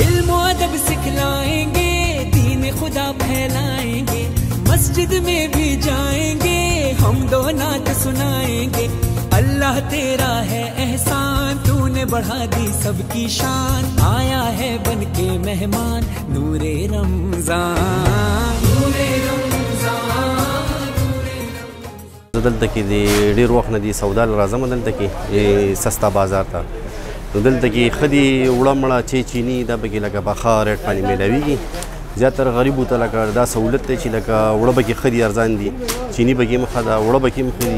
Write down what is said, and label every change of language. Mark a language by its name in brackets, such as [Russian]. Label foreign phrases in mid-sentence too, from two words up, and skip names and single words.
[Urdu] علم و ادب سکھلائیں گے، دین خدا پھیلائیں گے، مسجد میں بھی جائیں گے، ہم دو نعت سنائیں گے. اللہ تیرا ہے احسان، تو نے بڑھا دی سب کی شان، آیا ہے بن کے مہمان، نورِ رمضان، نورِ رمضان، نورِ رمضان. [Pashto] दलته کې د ډېر وخت نه دي سودا راځم دلته کې سستا بازار ته. نو دلته کې ښه دي وړه مړه چیني دا پکې لکه په ښه ریټ باندې میلاویږي. زیاتره غریبو ته لکه دا سهولت دی چې لکه وړه پکې ښه دي ارزان دي، چیني پکې هم ښه ده، وړه پکې هم ښه دي.